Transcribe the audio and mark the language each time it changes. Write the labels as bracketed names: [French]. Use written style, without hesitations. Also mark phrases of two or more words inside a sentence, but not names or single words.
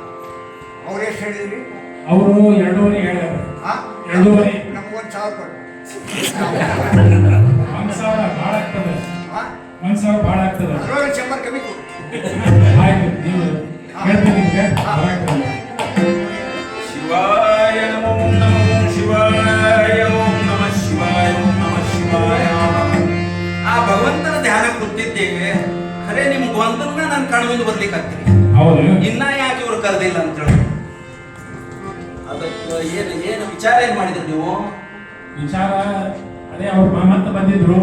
[Kannada] ಹಾ ಅವ್ರು ಎಷ್ಟು ಹೇಳಿದ್ರಿ? ಅವರು 2.5 ಹೇಳ್ಯಾರ. ಹಾ? 2.5. ನಮ್ಗೊಂದು 1,000 ಕೊಡು. 1,000 ಭಾಳ ಆಗ್ತದೆ. ಹಾ? 1,000 ಭಾಳ ಆಗ್ತದೆ. ಅದ್ರೊಳಗೆ 100 ಕಮ್ಮಿ ಕೊಡು. ಆಯ್ತು, ನೀವು ಹೇಳ್ತೀನಿ ನಿಮ್ಗೆ. ಬರಾಕ್ತದೆ. [Sanskrit] ಶಿವಾಯ ನಮೋ ನಮೋ ಶಿವಾಯ ಓಂ ನಮಃ ಶಿವಾಯ ಓಂ ನಮಃ ಶಿವಾಯ. [Kannada] ಆ ಭಗವಂತನ ಧ್ಯಾನ ಕೂತಿದ್ದೇವೆ, ಖರೆ ನಿಮ್ಗೆ ಒಂದನ್ನ ನನ್ನ ಕಣ್ಣು ಮುಂದೆ ಬರ್ಲಿಕ್ಕೆ ಆಗ್ತೀರಿ. ಹೌದು. ಇನ್ನ ಯಾಕೆ ಇವ್ರು ಕರೆದಿಲ್ಲ ಅಂತ ಹೇಳಿ ಅದಕ್ಕೆ ಏನು ವಿಚಾರ ಏನ್ ಮಾಡಿದ್ರಿ ನೀವು? ವಿಚಾರ ಅದೇ ಅವ್ರು ಮತ್ತೆ ಬಂದಿದ್ರು.